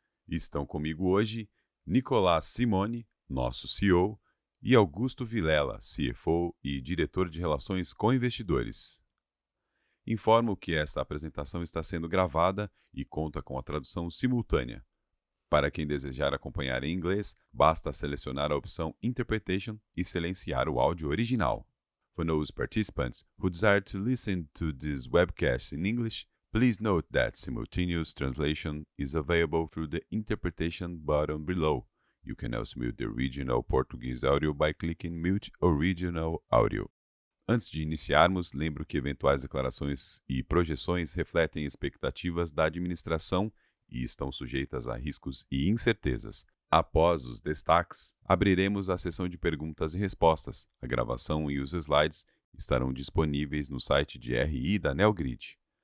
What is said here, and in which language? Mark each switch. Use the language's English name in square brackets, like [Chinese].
[Portuguese] Estão comigo hoje Nicolás Simone, nosso CEO, e Augusto Vilela, CFO e diretor de Relações com Investidores. Informo que esta apresentação está sendo gravada e conta com a tradução simultânea. Para quem desejar acompanhar em inglês, basta selecionar a opção Interpretation e silenciar o áudio original. [English] For those participants who desire to listen to this webcast in English, please note that simultaneous translation is available through the Interpretation button below. You can also mute the original Portuguese audio by clicking Mute Original Audio. [Portuguese] Antes de iniciarmos, lembro que eventuais declarações e projeções refletem expectativas da administração e estão sujeitas a riscos e incertezas. Após os destaques, abriremos a sessão de perguntas e respostas. A gravação e os slides estarão disponíveis no site de RI da Neogrid.